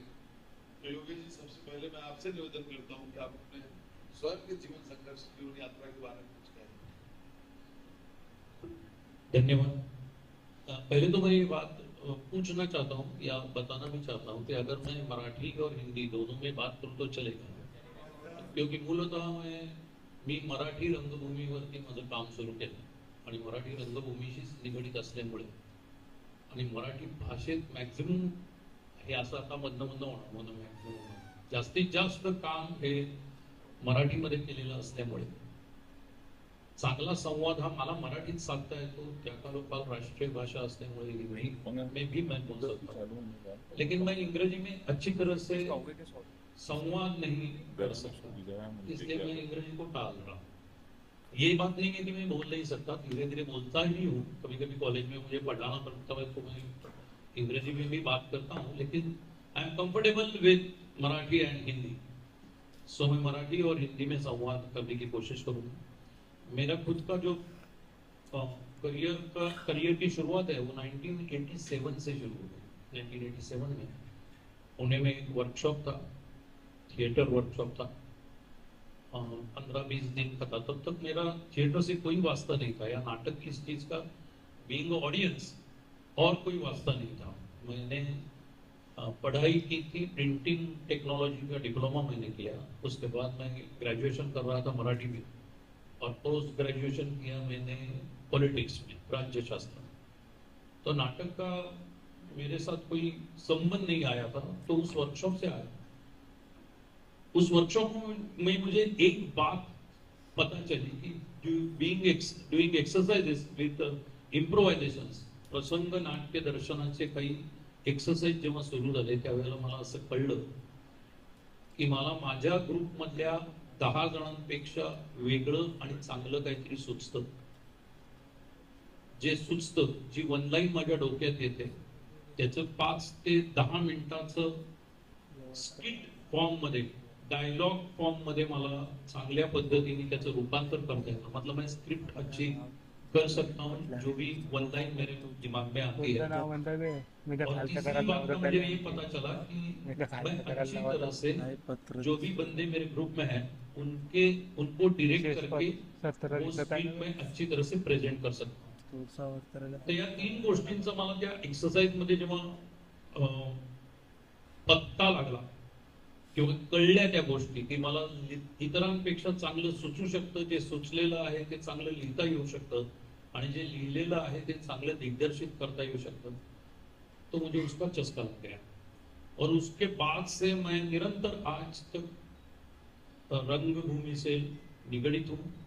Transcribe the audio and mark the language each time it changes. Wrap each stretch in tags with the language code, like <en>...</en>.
<hi>तो योगेश जी, सबसे पहले मैं आपसे निवेदन करता हूँ कि आप अपने स्वयं के जीवन संघर्ष की उन यात्रा के बारे में कुछ कहें। धन्यवाद। पहले तो मैं ये बात पूछना चाहता हूँ या बताना भी चाहता हूँ कि अगर मैं मराठी और हिंदी दोनों में बात करूँ तो चलेगा, क्योंकि मूलतः मैं</hi> <mr>मी मराठी रंगभूमीवरती माझं काम सुरू केलं आणि मराठी रंगभूमीशीच निगडीत असल्यामुळे आणि मराठी भाषेत मॅक्झिमम हे असं आता मधनं होणं मॅक्झिमम जास्तीत जास्त काम हे मराठीमध्ये केलेलं असल्यामुळे चांगला संवाद हा मला मराठीत साधता येतो, त्या कालोकाल राष्ट्रीय भाषा असल्यामुळे</mr> <hi>मैं भी बोल सकता हूँ, लेकिन मैं अंग्रेजी में अच्छी तरह से संवाद नहीं कर सकता, इसलिए मैं अंग्रेजी को टाल रहा हूँ। ये बात नहीं है कि मैं बोल नहीं सकता, धीरे धीरे बोलता ही हूँ, कभी कभी कॉलेज में मुझे पढ़ाना पड़ता है तो मैं अंग्रेजी में भी बात करता हूँ, लेकिन</hi> <en>I am comfortable with Marathi and Hindi.</en> <hi>सो मैं मराठी और हिंदी में संवाद करने की कोशिश करूँगा। मेरा खुद का जो करियर की शुरुआत है वो 1987 से शुरू हुई। 1987 में पुणे में एक वर्कशॉप था, थिएटर वर्कशॉप था, 15-20 दिन का था। तब तक मेरा थिएटर से कोई वास्ता नहीं था या नाटक की इस चीज का बीइंग ऑडियंस और कोई वास्ता नहीं था। मैंने पढ़ाई की थी, प्रिंटिंग टेक्नोलॉजी का डिप्लोमा मैंने किया, उसके बाद मैं ग्रेजुएशन कर रहा था मराठी में और पोस्ट ग्रेजुएशन किया मैंने पॉलिटिक्स में, राज्यशास्त्र। तो नाटक का मेरे साथ कोई संबंध नहीं आया था, तो उस वर्कशॉप से आया।</hi> <mr>उस वर्कशॉप में मुझे एक बात पता चली कि</mr> <en>doing exercises with improvisations,</en> <mr>प्रसंग नाट्य दर्शनाचे काही एक्सरसाइज जेव्हा सुरू झाले त्यावेळेला मला असं कळलं की मला माझ्या ग्रुप मधल्या 10 जणांपेक्षा वेगळं आणि चांगलं काहीतरी सुचतं। जे सुचतं, जी वन लाईन माझ्या डोक्यात येते, त्याचं 5 ते 10 मिनिटाचं स्किट फॉर्म मध्ये, डायलॉग फॉर्म मध्ये मला चांगल्या पद्धतीने त्याचं रूपांतर करता येतं।</mr> <hi>मतलब मैं स्क्रिप्ट अच्छी कर सकता हूँ, जो भी वन लाइन मेरे दिमाग में आती है। और तीसरी बात का मुझे ये पता चला कि मैं अच्छी तरह से जो भी बंदे मेरे ग्रुप में हैं उनको डायरेक्ट करके वो स्क्रिप्ट में अच्छी तरह से प्रेजेंट कर सकता हूँ।</hi> <mr>तो या 3 गोष्टींचा मला त्या एक्सरसाइज मध्ये जेव्हा पत्ता लागला किंवा कळल्या त्या गोष्टी की मला इतरांपेक्षा चांगलं सुचू शकतं, जे सुचलेलं आहे ते चांगलं लिहिता येऊ शकतं आणि जे लिहिलेलं आहे ते चांगलं दिग्दर्शित करता येऊ शकतं,</mr> <hi>तो मुझे उसका चस्का लग गया। और उसके बाद से मैं निरंतर आज तक रंगभूमि से निगडित हूँ।</hi>